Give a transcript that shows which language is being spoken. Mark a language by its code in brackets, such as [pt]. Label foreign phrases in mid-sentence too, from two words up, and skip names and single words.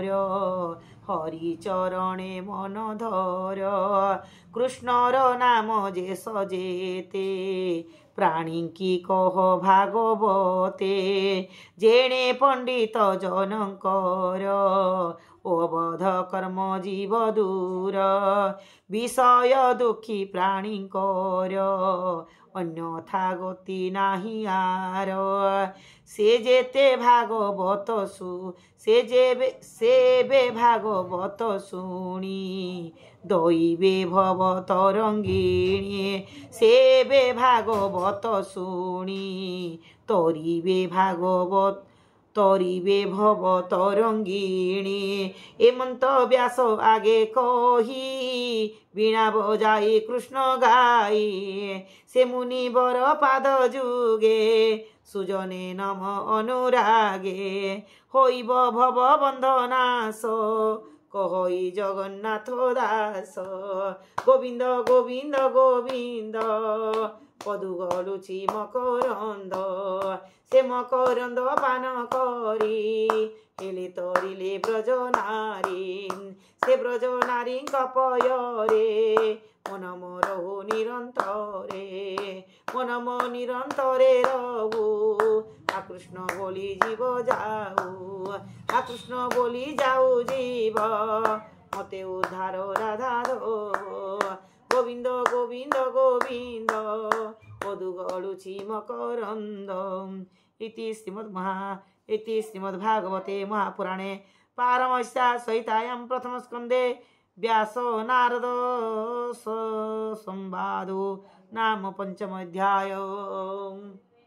[or] ହରି ଚରଣେ ମନ ଧର କୃଷ୍ଣର ନାମ ଯେ ସଜେତେ ପ୍ରାଣୀ କି କହ ଭାଗବତେ ଯେଣେ ପଣ୍ଡିତ ଜନକର ଅବଧ କର୍ମ ଜୀବ ଦୂର ବିଷୟ ଦୁଖୀ ପ୍ରାଣୀକର ଅନ୍ୟଥା ଗତି ନାହି ଆର ସେ ଯେତେ ଭାଗବତ ସେବେ ଭାଗବତ ଶୁଣି ଦୈବେ ଭବ ତରଙ୍ଗିଣୀ ସେବେ ଭାଗବତ ଶୁଣି ତରିବେ ଭବ ତରଙ୍ଗିଣୀ ଏମନ୍ତ ବ୍ୟାସ ଆଗେ କହି ବୀଣା ବଜାଇ କୃଷ୍ଣ ଗାଇ ସେ ମୁନିବର ପାଦ ଯୁଗେ ସୁଜନେ ନମ ଅନୁରାଗେ ହୋଇବ ଭବ ବନ୍ଧନାଶ କହଇ ଜଗନ୍ନାଥ ଦାସ ଗୋବିନ୍ଦ ଗୋବିନ୍ଦ ଗୋବିନ୍ଦ ପଦୁ ଗଳୁଚି ମକରନ୍ଦ ସେ ମକରନ୍ଦ ପାନ କରି ହେଲେ ତରିଲେ ବ୍ରଜ ନାରୀ ସେ ବ୍ରଜ ନାରୀ पୟରେ ମନ ମୋରହୁ ନିରନ୍ତରେ ମନ ମୋ ନିରନ୍ତରେ ରହୁ ଆ କୃଷ୍ଣ ବୋଲି ଜୀବ ଯାଉ ଆ କୃଷ୍ଣ ବୋଲି ଯାଉ ଜୀବ ମତେ ଉଦ୍ଧାର ରାଧା ଦୋ ଗୋବିନ୍ଦ ଗୋବିନ୍ଦ ଗୋବିନ୍ଦ ପଦୁ ଗଳୁଚି ମକରନ୍ଦ [sa] इति श्रीमद्भागवते महापुराणे पारमहंस्या संहितायां प्रथमस्कन्धे व्यास नारद संवादो नाम 5 अध्याय।